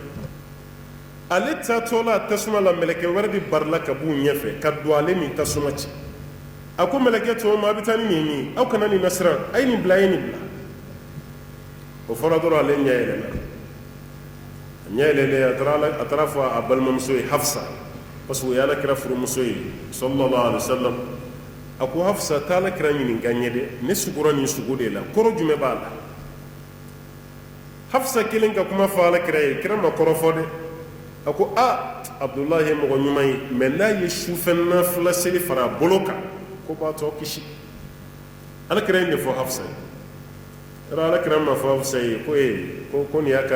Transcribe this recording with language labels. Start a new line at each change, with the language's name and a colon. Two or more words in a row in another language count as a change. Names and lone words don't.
Bambara: ale taatɔ la tasuma la mɛlɛkɛ wɛrɛ de barila ka b'u ɲɛfɛ ka don ale ni tasuma cɛ a ko mɛlɛkɛ tɔw ma a bɛ taa ni nin ye aw kana nin nasiran a ye nin bila a ye nin bila o fɔra dɔrɔn ale ɲɛ yɛlɛla a ɲɛ yɛlɛlen a taara fɔ a balimamuso ye hafsa
French: parce que
Bambara: o ye alakira furumuso ye
Arabic: صلى الله عليه وسلم
Bambara: a ko hafsa taa alakira ɲininka n ye dɛ ne sugora nin sugo de la kɔrɔ jumɛn b'a la hafsa kelen ka kuma fɔ alakira ye kira ma kɔrɔ fɔ dɛ a ko abdulahi ye mɔgɔ ɲuman ye mais n'a ye sufɛ nafila seli fara a bolo kan ko b'a tɔ kisi alakira ye nin fɔ hafsa ye yɔrɔ alakira ma fɔ hafsa ye ko nin y'a